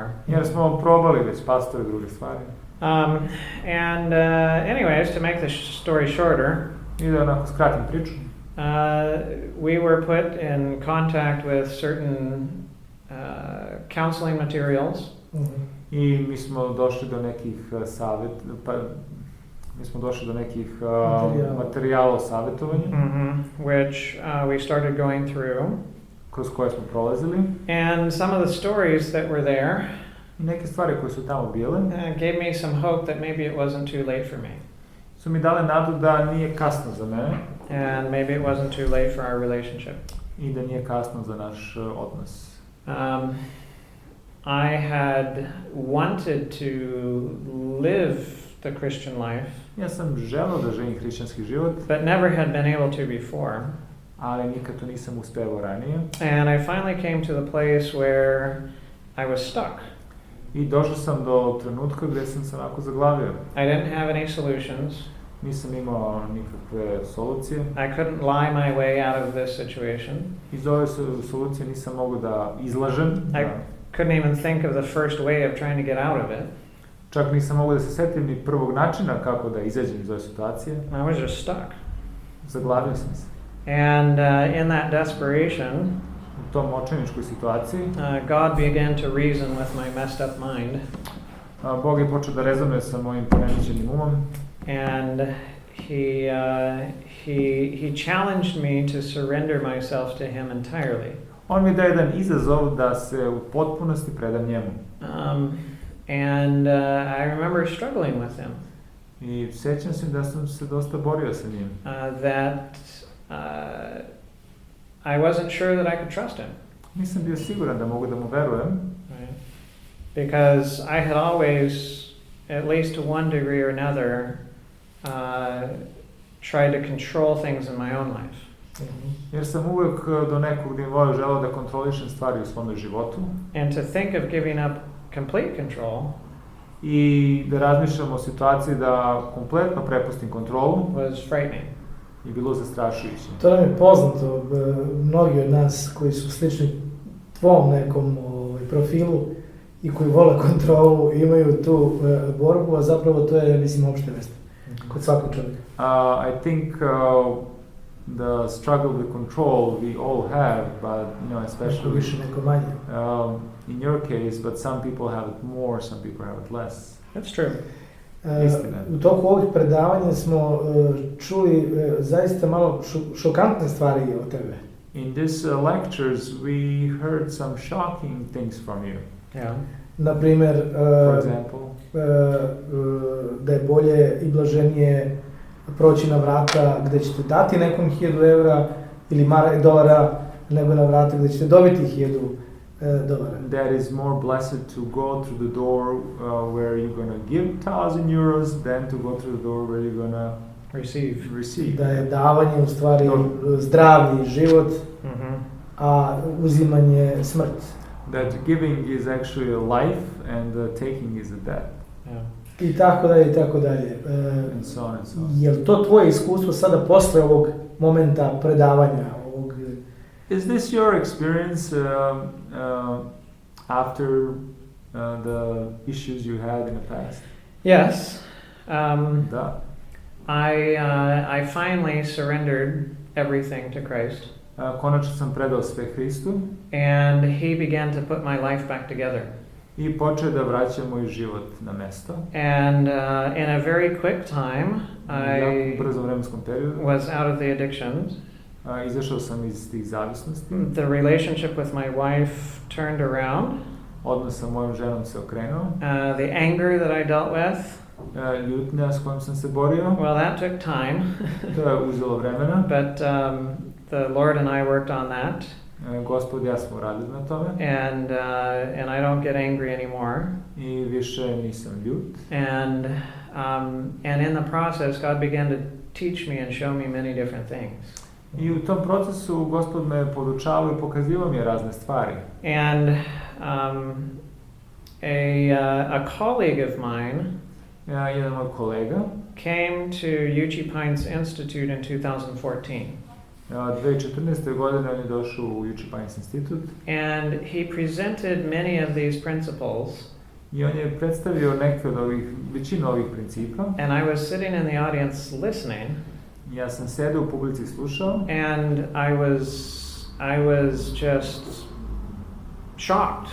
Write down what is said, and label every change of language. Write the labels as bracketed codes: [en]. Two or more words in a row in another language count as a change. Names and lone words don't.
[sr] Jer smo probali već pastore i druge stvari. [en] Anyways, to make the story shorter, [sr] I da onako skratim priču. [en] We were put in contact with certain counseling materials. [sr] I mi smo došli do nekih materijala o savjetovanju. [en] Which we started going through. [sr] Kroz koje smo prolazili. [en] And some of the stories that were there [sr] neke stvari koje su tamo bile [en] gave me some hope that maybe it wasn't too late for me. [sr] Su mi dale nadu da nije kasno za mene. [en] And maybe it wasn't too late for our relationship. [sr] I da nije kasno za naš odnos. [en] I had wanted to live the Christian life. [sr] Ja sam želeo da živim hrišćanski život. [en] But never had been able to before. [sr] Ali nikad to nisam uspeo ranije. [en] And I finally came to the place where I was stuck. [sr] I došao sam do trenutka gdje sam se onako zaglavio. [en] I didn't have any solutions. [sr] Nisam imao nikakve solucije. [en] I couldn't lie my way out of this situation. [sr] Iz ove solucije nisam mogao da izlažem. [en] I couldn't even think of the first way of trying to get out of it. [sr] Čak nisam mogao da se setim ni prvog načina kako da izađem iz ove situacije. [en] I was just stuck. [sr] Zaglavio sam se. [en] And in that desperation, [sr] u tom očajničkoj situaciji, [en] God began to reason with my messed up mind. [sr] Bog je počeo da rezonuje sa mojim poremećenim umom. [en] And he challenged me to surrender myself to him entirely. [sr] On mi daje jedan izazov da se u potpunosti predam njemu. [en] And I remember struggling with him. [sr] I sjećam se da sam se dosta borio sa njim. [en] I wasn't sure that I could trust him. [sr] Nisam bio siguran da mogu da mu verujem. [en] Right. Because I had always, at least to one degree or another, tried to control things in my own life. [sr] Jer sam uvijek do nekog nivoa želeo da kontrolišem stvari u svom životu. [en] And to think of giving up complete control. [sr] I da razmišljam o situaciji da kompletno prepustim kontrolu. [en] Was frightening. [sr] I bilo zastrašujuće. To nam je poznato, mnogi od nas koji su slični tvom nekom profilu i koji vole kontrolu, imaju tu borbu, a zapravo to je, mislim, opšte mesto kod svakog čovjeka. [en] I think the struggle with control we all have, but [sr] neko [en] especially [sr] više, neko manje. [en] In your case, but some people have it more, some people have it less. That's true. [sr] U toku ovih predavanja smo čuli zaista malo šokantne stvari o tebe. [en] In these lectures, we heard some shocking things from you. Yeah. [sr] Naprimer, [en] For example, [sr] da je bolje i blaženije proći na vrata gde ćete dati nekom 1000 evra ili dolara, nego na vrata gde ćete dobiti 1000 dolara. [en] that is more blessed to go through the door where you're going to give 1,000 euros than to go through the door where you're going to receive. [sr] Da je davanje u stvari zdravlje i život, a uzimanje smrt. [en] That giving is actually a life and taking is a death. Yeah. [sr] I tako dalje, i tako dalje. [en] And so on and so on. [sr] Je li to tvoje iskustvo sada posle ovog momenta predavanja? [en] Is this your experience after the issues you had in the past? Yes. [sr] Da. [en] I finally surrendered everything to Christ. [sr] Konačno sam predao sve Hristu. [en] And he began to put my life back together. [sr] I počeo da vraća moj život na mesto. [en] And in a very quick time, [sr] I u brzom vremenskom periodu [en] was out of the addictions. [sr] Izašao sam iz tih zavisnosti. [en] The relationship with my wife turned around. [sr] Odnos sa mojom ženom se okrenuo. [en] The anger that I dealt with. [sr] Ljutnja s kojom sam se borio. [en] Well, that took time. [sr] To je uzelo vremena. [en] But the Lord and I worked on that. [sr] Gospod i ja smo radili na tome. [en] And I don't get angry anymore. [sr] I više nisam ljut. [en] And in the process, God began to teach me and show me many different things. [sr] I u tom procesu Gospod me podučavao i pokazivao mi razne stvari. [en] And a colleague of mine [sr] jedan moj kolega [en] came to Uchee Institute in 2014. [sr] 2014. godine on je došao u Uchee Institute. [en] And he presented many of these principles. [sr] I on je predstavio neke od većinu ovih principa. [en] And I was sitting in the audience listening. [sr] Ja sam sedeo u publici i slušao. [en] And I was just shocked.